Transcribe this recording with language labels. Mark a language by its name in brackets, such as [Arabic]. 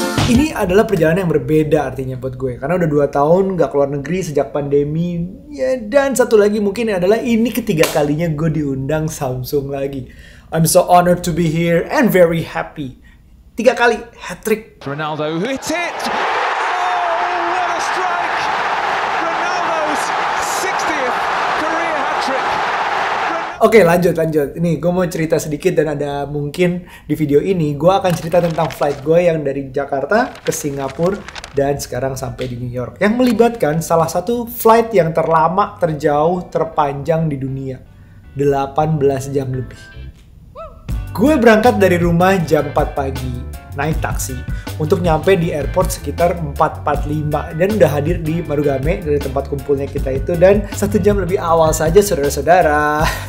[Indonesian] Ini adalah perjalanan yang berbeda artinya buat gue. Karena udah 2 tahun gak keluar negeri sejak pandemi. Ya, dan satu lagi mungkin adalah ini ketiga kalinya gue diundang Samsung lagi. [English] I'm so honored to be here and very happy. [Indonesian] 3 kali hat-trick. [English] Ronaldo hit it! Oh, what a strike! Ronaldo's 60th career hat-trick. [Indonesian] Oke, lanjut. Ini gue mau cerita sedikit dan ada mungkin di video ini gue akan cerita tentang flight gue yang dari Jakarta ke Singapura dan sekarang sampai di New York. Yang melibatkan salah satu flight yang terlama, terjauh, terpanjang di dunia. 18 jam lebih. Gue berangkat dari rumah jam 4 pagi, naik taksi untuk nyampe di airport sekitar 4.45 dan udah hadir di Marugame dari tempat kumpulnya kita itu, dan 1 jam lebih awal saja saudara-saudara.